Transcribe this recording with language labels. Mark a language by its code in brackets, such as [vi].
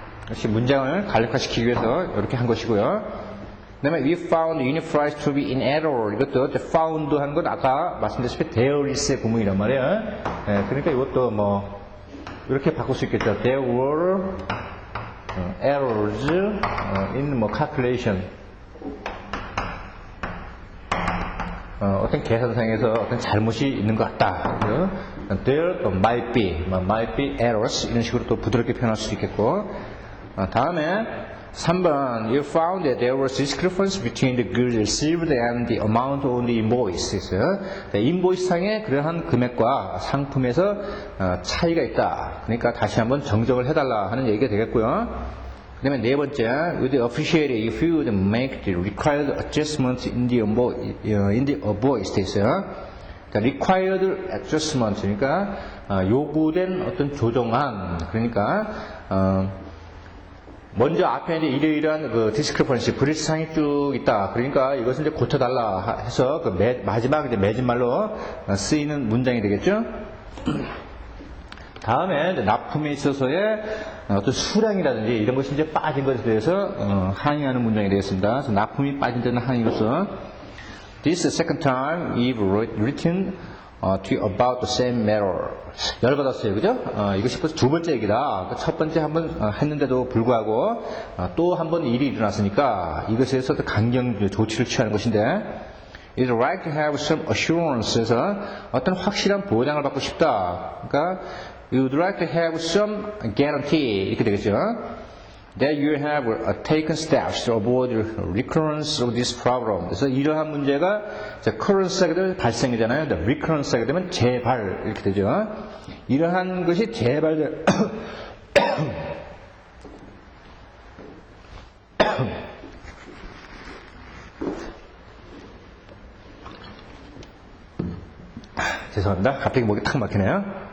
[ko] 역시 문장을 간략화시키기 위해서 이렇게 한 것이고요. 그 다음에 [en] we found the unit price to be in error. [ko] 이것도 found 한 건 아까 말씀드렸다시피 there is의 구문이란 말이에요. 그러니까 이것도 뭐 이렇게 바꿀 수 있겠죠. [en] There were errors in calculation. [ko] 어떤 계산상에서 어떤 잘못이 있는 것 같다. [en] There might be errors [ko] 이런 식으로 또 부드럽게 표현할 수 있겠고 다음에 3번 [en] You found that there was discrepancy between the goods received and the amount on the invoice [ko] 인보이스상에 그러한 금액과 상품에서 차이가 있다. 그러니까 다시 한번 정정을 해달라 하는 얘기가 되겠고요. 그 다음에 네 번째, [en] would appreciate it if you would make the required adjustments in the invoice [ko] 돼 있어요. 그러니까 [en] required adjustment, [ko] 그러니까 요구된 어떤 조정안, 그러니까 먼저 앞에 이제 이러이러한 그 discrepancy, 불일치상이 쭉 있다. 그러니까 이것을 이제 고쳐달라 해서 그 마지막 이제 맺은말로 쓰이는 문장이 되겠죠. 다음에 납품에 있어서의 어떤 수량이라든지 이런 것이 이제 빠진 것에 대해서 항의하는 문장이 되겠습니다. 그래서 납품이 빠진 데는 항의로서 [en] This is the second time we've written to you about the same matter. [ko] 열받았어요, 그죠? 이것이 벌써 두 번째 얘기다. 첫 번째 한번 했는데도 불구하고 또 한 번 일이 일어났으니까 이것에 대해서 강경 조치를 취하는 것인데 [en] It's right to have some assurance [ko] 에서 어떤 확실한 보장을 받고 싶다. 그러니까 [en] You'd like to have some guarantee [ko] 이렇게 되겠죠. [en] That you have taken steps to avoid recurrence of this problem. [ko] 그래서 이러한 문제가 occurrence가 되면 발생이잖아요. recurrence가 되면 재발 이렇게 되죠. 이러한 것이 재발될 죄송합니다. 갑자기 목이 탁 막히네요.